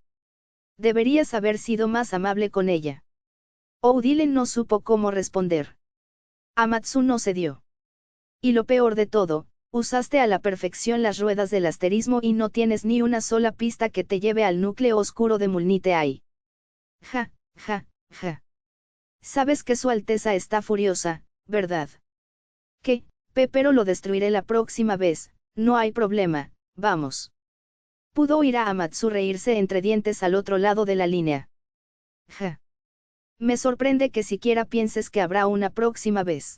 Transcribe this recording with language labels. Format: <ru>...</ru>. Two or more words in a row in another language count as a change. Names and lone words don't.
<es>Deberías haber sido más amable con ella. Oudilen no supo cómo responder. Amatsu no cedió. Y lo peor de todo, usaste a la perfección las ruedas del asterismo y no tienes ni una sola pista que te lleve al núcleo oscuro de Mulnite-Ai. Ja, ja, ja. Sabes que Su Alteza está furiosa, ¿verdad? ¿Qué? Pero lo destruiré la próxima vez, no hay problema, vamos. Pudo oír a Amatsu reírse entre dientes al otro lado de la línea. Ja. Me sorprende que siquiera pienses que habrá una próxima vez.</es>